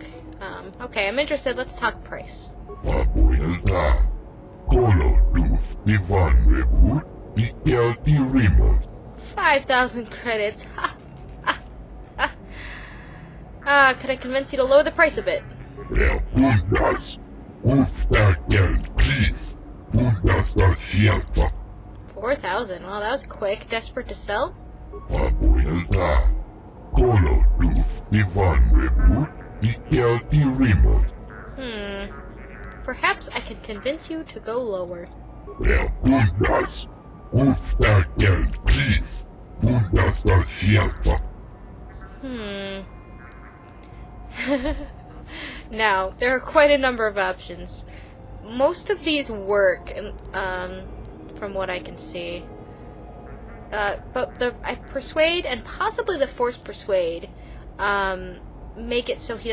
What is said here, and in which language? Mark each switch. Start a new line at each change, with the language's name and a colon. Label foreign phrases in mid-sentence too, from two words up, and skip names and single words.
English: Okay, I'm interested. Let's talk price. Abuela. Color luz Ivan Rebut. Ikel Irimo. 5,000 credits. Ha! Ha! Ha! Could I convince you to lower the price a bit? Bundas. Uftakel Griff. Bundas da Shelfa. 4,000. Well, that was quick. Desperate to sell? Abuela. Color luz Ivan Rebut. Ikel Irimo. Perhaps I can convince you to go lower. Bundas. Uftakel Griff. Bundas da Shelfa. Now, there are quite a number of options. Most of these work, from what I can see. But I persuade and possibly the force persuade make it so he doesn't hate you.